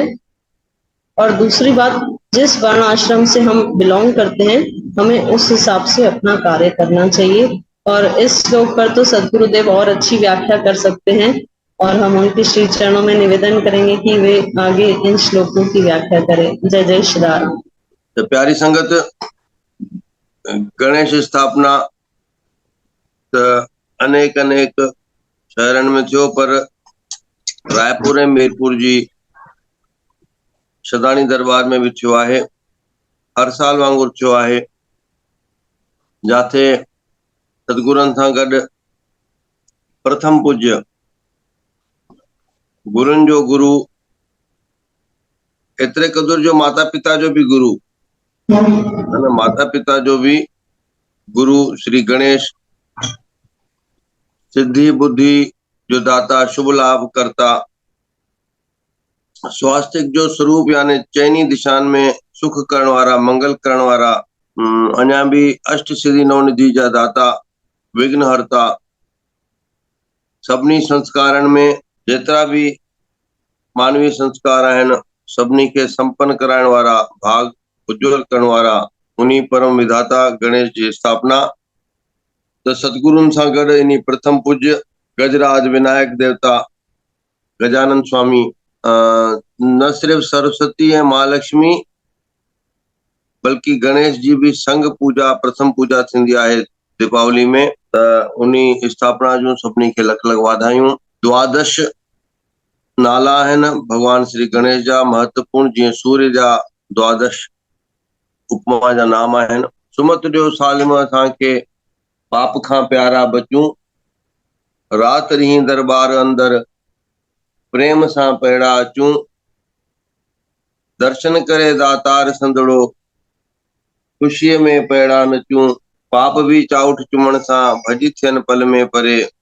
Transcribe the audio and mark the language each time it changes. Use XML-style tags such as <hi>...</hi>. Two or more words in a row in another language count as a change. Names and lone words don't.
<hi>और दूसरी बात, जिस वर्ण आश्रम से हम बिलोंग करते हैं हमें उस हिसाब से अपना कार्य करना चाहिए। और इस श्लोक पर तो सदगुरुदेव और अच्छी व्याख्या कर सकते हैं, और हम उनके श्री चरणों में निवेदन करेंगे कि वे आगे इन श्लोकों की व्याख्या करें। जय जय श्री राम।</hi> <sd>तो प्यारी संगत, गणेश स्थापना त अनेक अनेक शहरन में थियो, पर रायपुर ऐं मीरपुर जी सदानी दरबार में भी थियो आहे। हर साल वांगुरु थियो आहे, जाथे सतगुरनि सां गॾु प्रथम पूज्य गुरुनि जो गुरु, एतिरे क़दुरु जो माता पिता जो भी गुरु, माता पिता जो भी गुरु श्री गणेश, सिद्धि बुद्धि जो दाता, शुभ लाभ करता, स्वास्तिक जो स्वरूप यानी चैनी दिशान में सुख करण वारा, मंगल करण वारा, अञा भी अष्ट सिद्धि नवनिधि जा दाता, विघ्न हरता, सभिनी संस्कारनि में जेतिरा भी मानवीय संस्कार आहिनि सभिनी खे संपन्न कराइण वारा, भाग उज्जवल करण वारा उन्हीं परम विधाता गणेश जी स्थापना। तो सतगुरुनि सां गॾु इन प्रथम पूज्य गजराज विनायक देवता गजानन स्वामी, न सिर्फ सरस्वती ऐं महालक्ष्मी बल्कि गणेश जी भी संग पूजा, प्रथम पूजा थींदी आहे दीपावली में। त उन्हीं स्थापना जूं सभिनी खे लख लख वाधायूं। द्वादश नाला आहिनि भगवान श्री गणेश जा महत्वपूर्ण, जीअं सूर्य जा द्वादश उपमा जा नाम आहिनि। सुमत जो सालिम असांखे पाप खां प्यारा बचूं, रात रीं दरबार अंदर प्रेम सां पैड़ा अचूं, दर्शन करे दातार संदड़ो खुशीअ में पैड़ा नचूं, पाप भी चाउठ चुमण सां भॼ थियनि पल में परे।</sd>